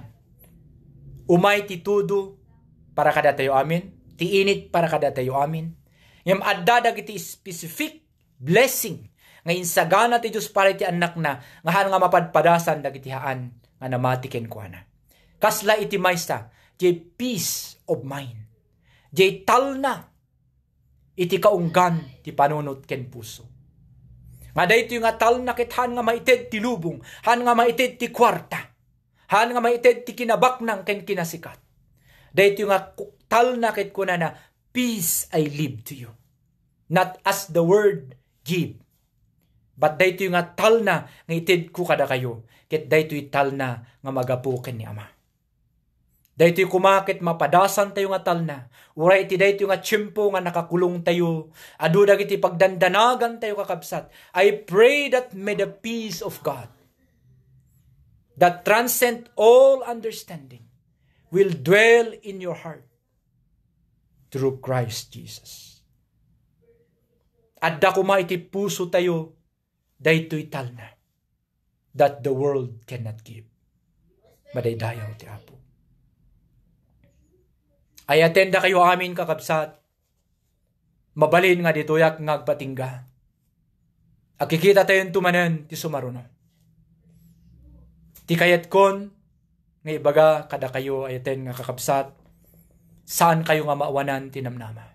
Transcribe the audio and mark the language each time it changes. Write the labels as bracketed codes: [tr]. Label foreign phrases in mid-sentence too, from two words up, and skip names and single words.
[ilo] Umay ti tudo para kada tayo amin, ti init para kada tayo amin. Ngem adda dagiti [en] specific blessing [ilo] nga insagana ti Dios para iti anak na nga nga mapadpadasan dagiti haan nga namati ken kuana. Kasla iti maysta, jay [en] peace of mind. [ilo] Jay talna iti kaunggan ti panunot ken puso. Nga dayto nga talna ket han nga maited ti lubong, han nga maited ti kwarta, han nga maited ti kinabaknang ken kinasikat. Dayto nga talna ket kunana, [en] peace I leave to you. Not as the word give. [ilo] But dayto nga talna nga ited ko kada kayo, ket dayto talna nga magapu ken ni Ama. Daytoy kumakit mapadasan tayo nga talna. Uray iti daytoy nga tiyempo nga nakakulong tayo. Adu dagiti pagdandanagan tayo kakabsat. [en] I pray that may the peace of God that transcend all understanding will dwell in your heart through Christ Jesus. [ilo] Adda kuma iti puso tayo daytoy talna [en] that the world cannot give. [ilo] Madaydayaw ti Apo. Ay atenda kayo amin kakabsat. Mabalin nga ditoyak nga agpatingga. Akikita tayo tumanen ti sumaruno. Ti kayat kon, nga ibaga kada kayo ayaten nga kakabsat, saan kayo nga maawanan tinamnama?